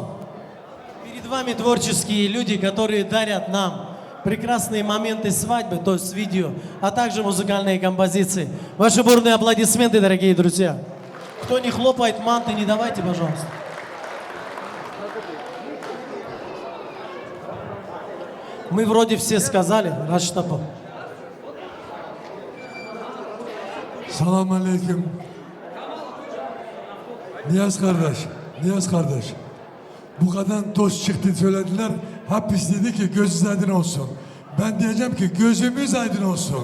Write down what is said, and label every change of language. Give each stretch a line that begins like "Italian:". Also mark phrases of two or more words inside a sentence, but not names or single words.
Russian: Перед вами творческие люди, которые дарят нам прекрасные моменты свадьбы, то есть видео, а также музыкальные композиции. Ваши бурные аплодисменты, дорогие друзья. Кто не хлопает манты, не давайте, пожалуйста. Мы вроде все сказали, Раштабу.
Turkish: Salam aleyküm. Niyaz kardeş. Bu kadar dost çıktı söylediler. Hapis dedi ki gözünüz aydın olsun. Ben diyeceğim ki gözümüz aydın olsun.